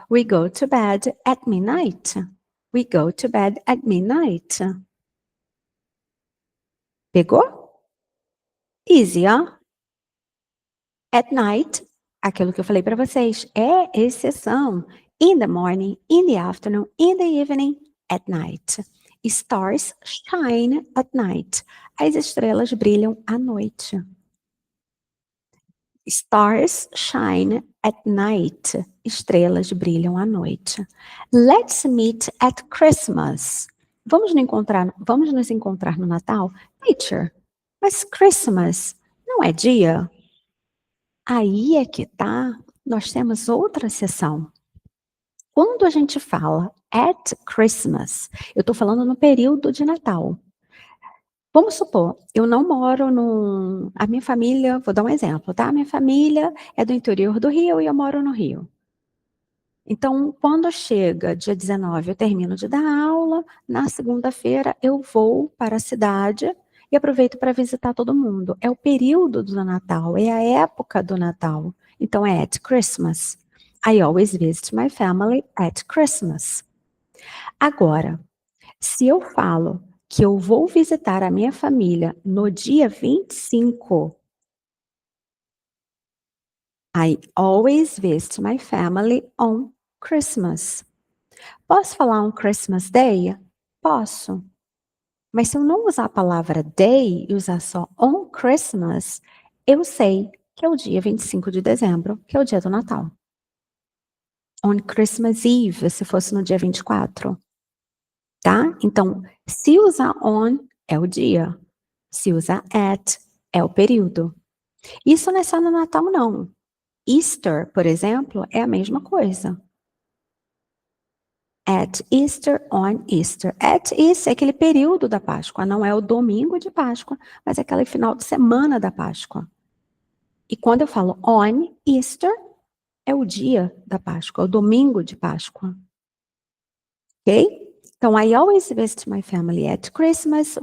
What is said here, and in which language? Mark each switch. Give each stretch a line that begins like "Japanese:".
English: We go to bed at midnight. We go to bed at midnight.
Portuguese: Pegou? Easy, ó.
English: At night,
Portuguese: aquilo que eu falei para vocês, é exceção.
English: In the morning, in the afternoon, in the evening, at night. Stars shine at night.
Portuguese: As estrelas brilham à noite.
English: Stars shine at night.
Portuguese: Estrelas brilham à noite.
English: Let's meet at Christmas.
Portuguese: Vamos nos encontrar no Natal? Teacher, mas Christmas não é dia? Aí é que tá, nós temos outra sessão. Quando a gente fala
English: at Christmas,
Portuguese: eu estou falando no período de Natal. Vamos supor, eu não moro num... A minha família, vou dar um exemplo, tá? A minha família é do interior do Rio e eu moro no Rio. Então, quando chega dia 19, eu termino de dar aula, na segunda-feira eu vou para a cidade e aproveito para visitar todo mundo. É o período do Natal, é a época do Natal. Então, é
English: at Christmas. I always visit my family at Christmas.
Portuguese: Agora, se eu falo que eu vou visitar a minha família no dia 25,
English: I always visit my family on Christmas.
Portuguese: Posso falar um Christmas Day? Posso. Mas se eu não usar a palavra day e usar só
English: on Christmas,
Portuguese: eu sei que é o dia 25 de dezembro, que é o dia do Natal.
English: On Christmas Eve,
Portuguese: se fosse no dia 24. Tá? Então, se usar on, é o dia. Se usar at, é o período. Isso não é só no Natal, não. Easter, por exemplo, é a mesma coisa.
English: At Easter, on Easter. At Easter
Portuguese: é aquele período da Páscoa, não é o domingo de Páscoa, mas é aquele final de semana da Páscoa. E quando eu falo
English: on Easter,
Portuguese: é o dia da Páscoa, o domingo de Páscoa. Ok?
English: Então, I always visit my family at Christmas.